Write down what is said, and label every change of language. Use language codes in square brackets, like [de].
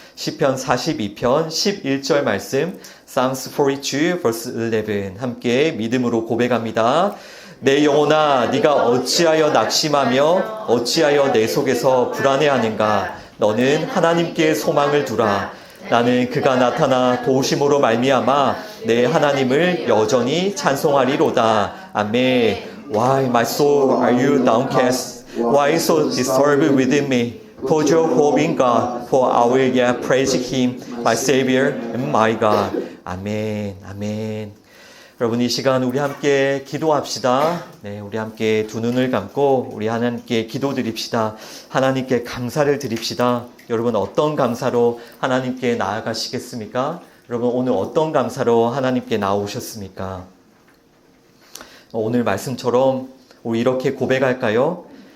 [ko] 시편 42편 11절 말씀, [en] Psalms 42 verse 11 [ko] 함께 믿음으로 고백합니다. 내 영혼아 네가 어찌하여 낙심하며 어찌하여 내 속에서 불안해하는가. 너는 하나님께 소망을 두라. 나는 그가 나타나 도우심으로 말미암아 내 하나님을 여전히 찬송하리로다. 아멘. [en] Why, my soul, are you downcast? Why so disturbed within me? Put your hope in God, for I will yet praise Him, my Savior and my God. [ko] 아멘, 아멘. 여러분 이 시간 우리 함께 기도합시다. 네, 우리 함께 두 눈을 감고 우리 하나님께 기도드립시다. 하나님께 감사를 드립시다. 여러분 어떤 감사로 하나님께 나아가시겠습니까? 여러분 오늘 어떤 감사로 하나님께 나오셨습니까? 오늘 말씀처럼 우리 이렇게 고백할까요?